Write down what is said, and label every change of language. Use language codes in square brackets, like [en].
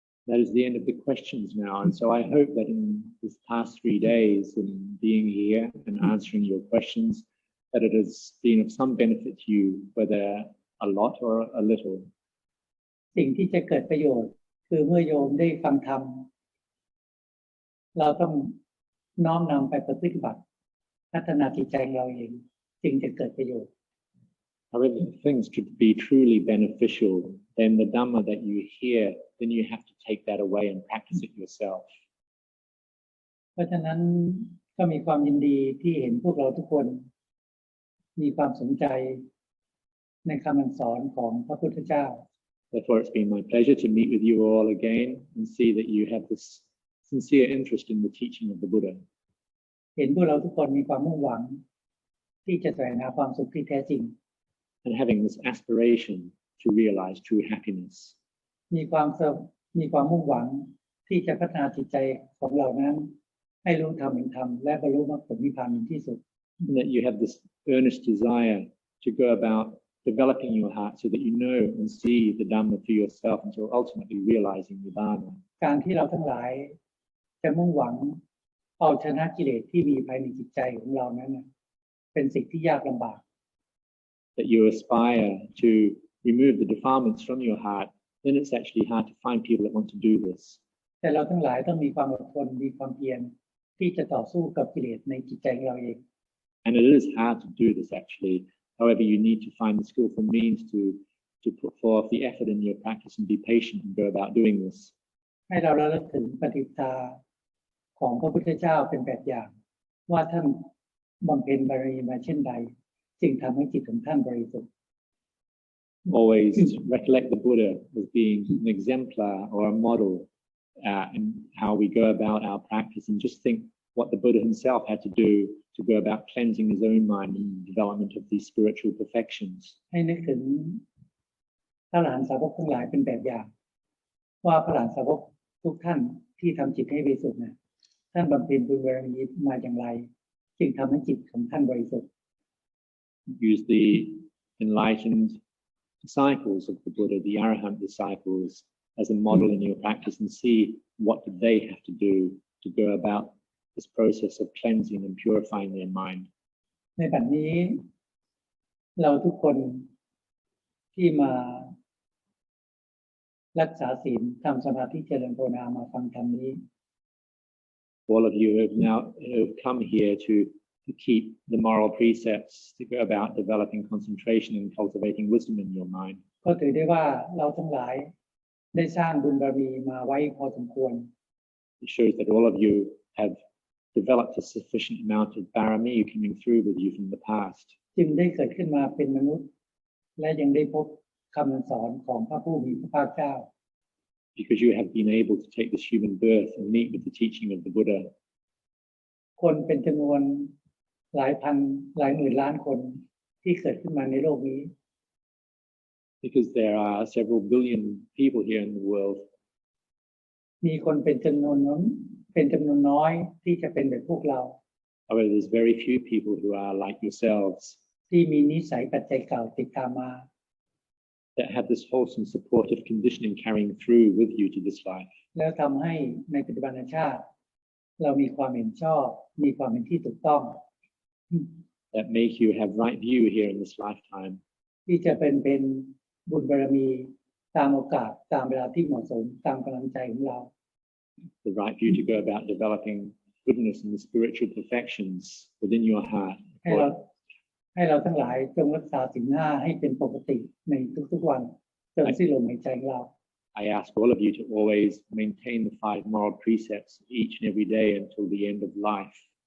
[en] That is the end of the questions now, and so I hope that in this past 3 days and being here and answering your questions, that it has been of some benefit to you, whether a lot or a little. [th] สิ่งที่จะเกิดประโยชน์คือเมื่อโยมได้ฟังธรรมเราต้องน้อมนำไปปฏิบัติพัฒนาจิตใจเราเองจึงจะเกิดประโยชน์ [en] However, things could be truly beneficial, then the Dhamma that you hear, then you have to take that away and practice it yourself. [th] เพราะฉะนั้นก็มีความยินดีที่เห็นพวกเราทุกคนมีความสนใจในคำสอนของพระพุทธเจ้า [en] Therefore, it's been my pleasure to meet with you all again and see that you have this sincere interest in the teaching of the Buddha. [th] เห็นพวกเราทุกคนมีความมุ่งหวังที่จะแสวงหาความสุขที่แท้จริง [en] And having this aspiration to realize true happiness. [th] มีความมุ่งหวังที่จะพัฒนาจิตใจของเรานั้นให้รู้ธรรมเห็นธรรมและบรรลุมรรคผลนิพพานในที่สุด [en] And that you have this earnest desire to go about developing your heart so that you know and see the Dhamma for yourself until ultimately realizing Nibbana. [th] การที่เราทั้งหลายจะมุ่งหวังเอาชนะกิเลสที่มีภายในจิตใจของเรานั้นเป็นสิ่งที่ยากลำบาก [en] That you aspire to remove the defilements from your heart, then it's actually hard to find people that want to do this. [th] แต่เราทั้งหลายต้องมีความอดทนมีความเพียรที่จะต่อสู้กับกิเลสในจิตใจของเราเอง [en] And it is hard to do this actually. However, you need to find the skillful means to put forth the effort in your practice and be patient and go about doing this. [th] ให้เราระลึกถึงปฏิปทาของพระพุทธเจ้าเป็นแบบอย่างว่าท่านบำเพ็ญบารมีมาเช่นใดจึงทำให้จิตของท่านบริสุทธิ์ [en] Always recollect the Buddha as being an exemplar or a model in how we go about our practice, and just think what the Buddha himself had to do to go about cleansing his own mind and the development of these spiritual perfections. [th] ให้นึกถึงพระอรหันตสาวกทั้งหลายเป็นแบบอย่างว่าพระอรหันตสาวกทุกท่านที่ทำจิตให้บริสุทธิ์ ท่านบำเพ็ญบุญบารมีมาอย่างไรจึงทำให้จิตของท่านบริสุทธิ์ [en] Use the enlightened disciples of the Buddha, the Arahant disciples, as a model in your practice and see what did they have to do to go about this process of cleansing and purifying their mind. [th] ในบัดนี้เราทุกคนที่มารักษาศีลทำสมาธิเจริญภาวนามาฟังธรรมนี้ [en] All of you have now come here to keep the moral precepts, to go about developing concentration and cultivating wisdom in your mind. [th] ก็ถือได้ว่าเราทั้งหลายได้สร้างบุญบารมีมาไว้พอสมควร [en] It shows that all of you have developed a sufficient amount of barami coming through with you from the past. [th] จึงได้เกิดขึ้นมาเป็นมนุษย์และยังได้พบคำสอนของพระผู้มีพระภาคเจ้า [en] Because you have been able to take this human birth and meet with the teaching of the Buddha. [th] คนเป็นจำนวนหลายพันหลายหมื่นล้านคนที่เกิดขึ้นมาในโลกนี้ [en] Because there are several billion people here in the world. [th] มีคนเป็นจำนวนน้อยที่จะเป็นแบบพวกเรา [en] However, there's very few people who are like yourselves [th] ที่มีนิสัยปัจจัยเก่าติดตามมา [en] that have this wholesome supportive conditioning carrying through with you to this life. [th] แล้วทำให้ในปัจจุบันชาติเรามีความเห็นชอบมีความเห็นที่ถูกต้อง [en] That make you have right view here in this lifetime. [th] ที่จะเป็นบุญบารมีตามโอกาสตามเวลาที่เหมาะสมตามกำลังใจของเรา [en] The right view to go about developing goodness and the spiritual perfections within your heart. [th] ให้เราทั้งหลายจงรักษาศีลห้าให้เป็นปกติในทุกๆวันจนสิ้นลมหายใจของเรา [en] I ask all of you to always maintain the 5 moral precepts each and every day until the end of life.